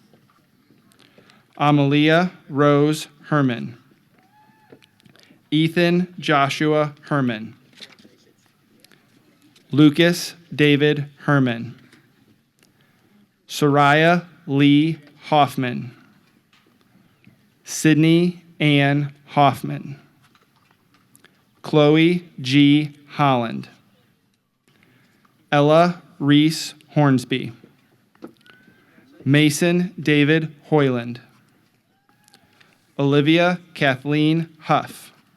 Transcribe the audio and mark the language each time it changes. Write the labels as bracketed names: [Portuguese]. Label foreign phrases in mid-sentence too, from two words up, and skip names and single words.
[English] Amalia Rose Herman. Ethan Joshua Herman. Lucas David Herman. Soraya Lee Hoffman. Sydney Ann Hoffman. Chloe G. Holland. Ella Reese Hornsby. Mason David Hoyland. Olivia Kathleen Huff.